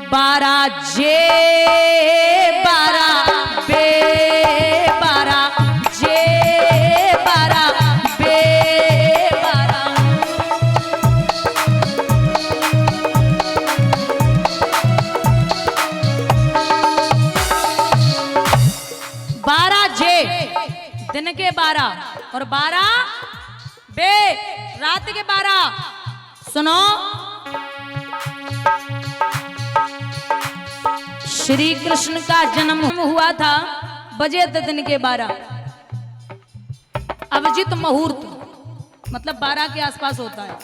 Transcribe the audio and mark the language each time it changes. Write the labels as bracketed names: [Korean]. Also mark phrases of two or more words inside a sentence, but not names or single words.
[Hindi] बारा जे बारा बे बारा जे बारा बे बारा। बारह जे दिन के 12 और 12 बे रात के 12। सुनो, श्री कृष्ण का जन्म हुआ था बजे दिन के 12, अभिजित मुहूर्त मतलब 12 के आसपास होता है।